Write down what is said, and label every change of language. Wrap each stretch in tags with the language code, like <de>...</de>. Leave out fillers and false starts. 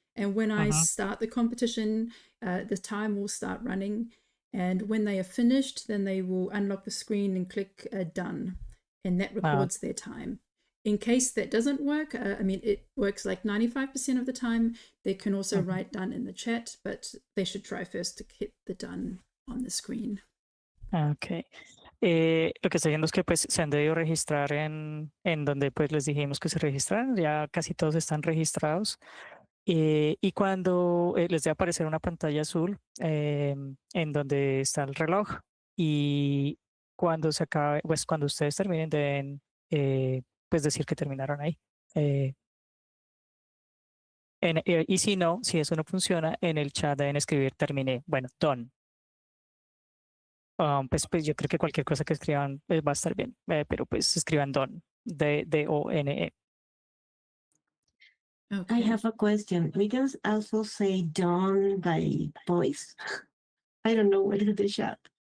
<en>And when I start the competition, the time will start running. And when they are finished, then they will unlock the screen and click done. and that records their time. In case that doesn't work, I mean, it works like 95% of the time. They can also write done in the chat, but they should try first to hit the done on the screen. Ok.</en> <es>Lo que estoy viendo es que pues se han debido registrar en donde pues les dijimos que se registraran, ya casi todos están registrados. Y cuando les debe aparecer una pantalla azul en donde está el reloj, y cuando se acabe, pues cuando ustedes terminen deben pues decir que terminaron ahí. Y si no, si eso no funciona, en el chat deben escribir terminé, bueno, done. Pues yo creo que cualquier cosa que escriban va a estar bien, pero pues escriban done, D-O-N-E.</es> <en>Okay. I have a question. We can also say done by voice. I don't know what is the chat.</en>